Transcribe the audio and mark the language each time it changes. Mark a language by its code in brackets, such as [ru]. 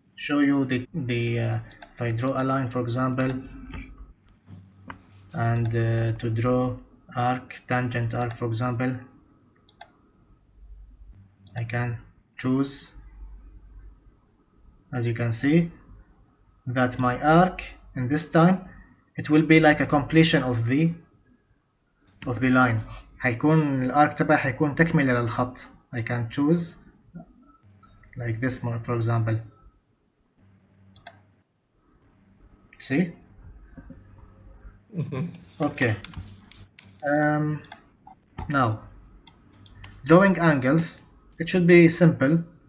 [en] show you if I draw a line, for example, and to draw tangent arc, for example, I can choose, as you can see, that my arc in this time it will be like a completion of the line. [ar] هيكون الارك تبعي هيكون تكملة للخط. [en] I can choose like this one, for example. See? Okay. Now, drawing angles, it should be simple.